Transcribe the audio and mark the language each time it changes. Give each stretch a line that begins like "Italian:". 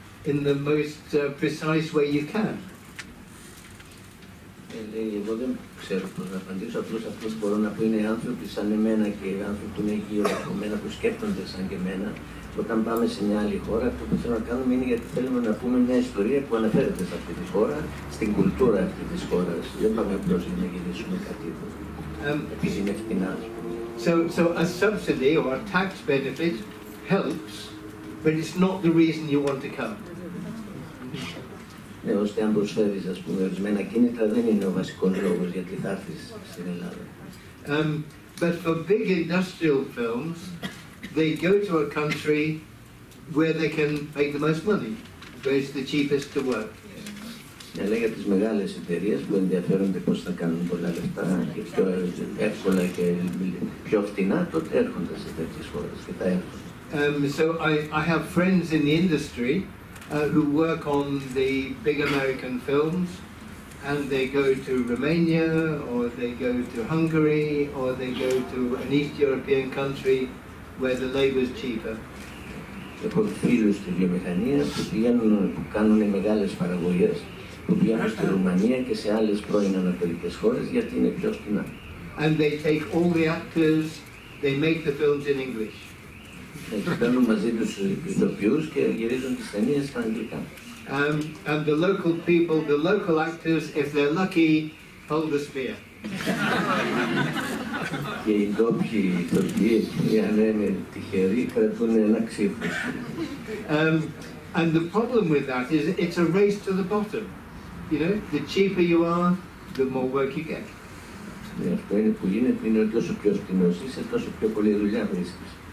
English: in the most precise way you can.
Greek: Εγώ δεν ξέρω πώς να απαντήσω, απλώς αυτό που μπορώ να πω είναι άνθρωποι σαν εμένα και άνθρωποι που είναι γύρω από μένα, που σκέφτονται σαν και εμένα. Όταν πάμε σε μια άλλη χώρα, αυτό που θέλω να κάνουμε είναι γιατί θέλουμε να πούμε μια ιστορία που αναφέρεται σε αυτή τη χώρα, στην κουλτούρα αυτή της χώρας. Δεν πάμε απλώς για να γυρίσουμε κάτι επειδή είναι φτηνά.
English: So a subsidy or a tax benefit helps, but it's not the reason you want to come.
Greek: Ναι, ώστε αν προσφέρεις, ας πούμε, ορισμένα κίνητρα δεν είναι ο βασικός λόγος γιατί θα έρθεις στην Ελλάδα.
English: But for big industrial films, they go to a country where they can make the most money, where it's the cheapest to work.
Greek: Ναι, αλλά για τις μεγάλες εταιρείες που ενδιαφέρονται πώς θα κάνουν πολλά λεφτά και πιο εύκολα και πιο φτηνά, τότε έρχονται σε τέτοιες χώρες και τα έρχονται.
English: So I have friends in the industry who work on the big American films, and they go to Romania, or they go to Hungary, or they go to an East European country where the labor is cheaper.
Greek: Έχω φίλους στη βιομηχανία που πηγαίνουν, που κάνουν μεγάλες παραγωγές, που πηγαίνουν στη Ρουμανία και σε άλλες πρώην ανατολικές χώρες γιατί είναι πιο φτηνά.
English: And they take all the actors, they make the films in English.
Greek: Παίρνουν μαζί τους ηθοποιούς και γυρίζουν τις ταινίες στα αγγλικά.
English: And the local people, the local actors, if they're lucky, hold the spear.
Greek: Και οι ντόπιοι ηθοποιοί, αν είναι τυχεροί, κρατούν ένα ξύφο.
English: And the problem with that is it's a race to the bottom. You know, the cheaper you are, the more work you get.
Greek: Αυτό είναι που γίνεται, είναι ότι όσο πιο φτηνός είσαι, τόσο πιο πολλή δουλειά βρίσκεις.